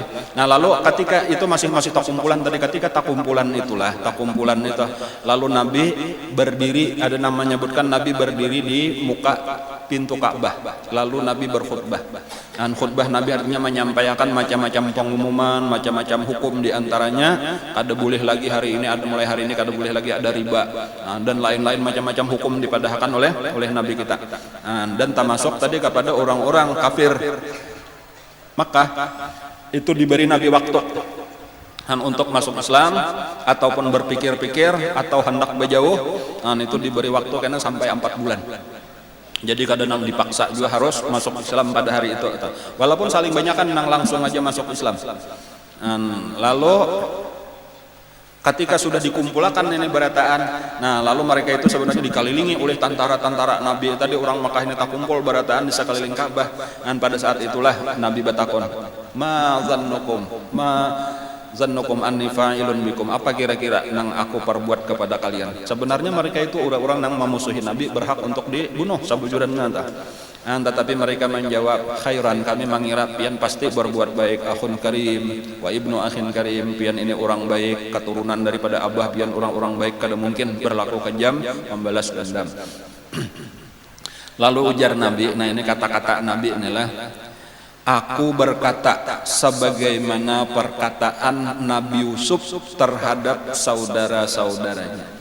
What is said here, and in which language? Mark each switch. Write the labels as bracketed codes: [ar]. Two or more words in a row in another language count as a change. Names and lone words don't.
[id] Nah, lalu ketika itu masih takumpulan tadi, ketika takumpulan itu lalu Nabi berdiri, ada nama menyebutkan Nabi berdiri di muka pintu Ka'bah, lalu Nabi berkhutbah. Dan khutbah Nabi artinya menyampaikan macam-macam pengumuman, macam-macam hukum, diantaranya kada boleh lagi hari ini, mulai hari ini kada boleh lagi ada riba, dan lain-lain macam-macam hukum dipadahkan oleh Nabi kita. Dan termasuk tadi kepada orang-orang kafir Makkah itu diberi Nabi waktu untuk masuk Islam ataupun berpikir-pikir atau hendak berjauh. Itu diberi waktu karena sampai 4 bulan. Jadi kadang dipaksa juga harus masuk Islam pada hari itu. Walaupun saling banyak kan langsung aja masuk Islam. Lalu ketika sudah dikumpulkan ini berataan, nah lalu mereka itu sebenarnya dikelilingi oleh tentara-tentara Nabi tadi. Orang Makkah ini tak kumpul berataan di sekeliling Ka'bah. Dan pada saat itulah Nabi batakon, [ar] ما ظنكم أني فاعل بكم, [id] apa kira-kira yang aku perbuat kepada kalian. Sebenarnya mereka itu orang-orang yang memusuhi Nabi berhak untuk dibunuh sabujuran nata. Tetapi mereka menjawab, khairan, kami mengira pian pasti berbuat baik, [ar] أخ كريم وابن أخ كريم, [id] pian ini orang baik, keturunan daripada abah pian orang-orang baik, kada mungkin berlaku kejam membalas dendam. Lalu ujar Nabi, nah ini kata-kata Nabi inilah, aku berkata sebagaimana perkataan Nabi Yusuf terhadap saudara-saudaranya.